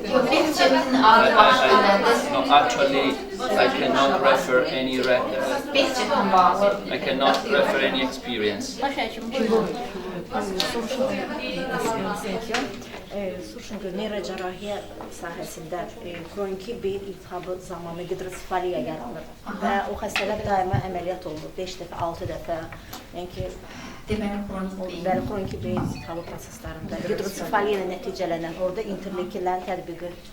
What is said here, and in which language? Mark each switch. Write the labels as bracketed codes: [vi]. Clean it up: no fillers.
[az] Behçet'in adı başqa nədir? [en] No, actually, I cannot refer any [az] Behçet'in bağlı. [en] I cannot refer any experience. [az] Baş həkim buyurun. Çünki neyrocərrahiyyə sahəsində xroniki bir iltihabı zamanı qidrosefaliya yaranır və o xəstələr daima əməliyyat olunur 5 dəfə, 6 dəfə. Yəni ki, Deməli xronik beyin. xroniki beyin iltihabı proseslərində qidrosefaliya ilə nəticələnən orada interleukinlərin tətbiqi.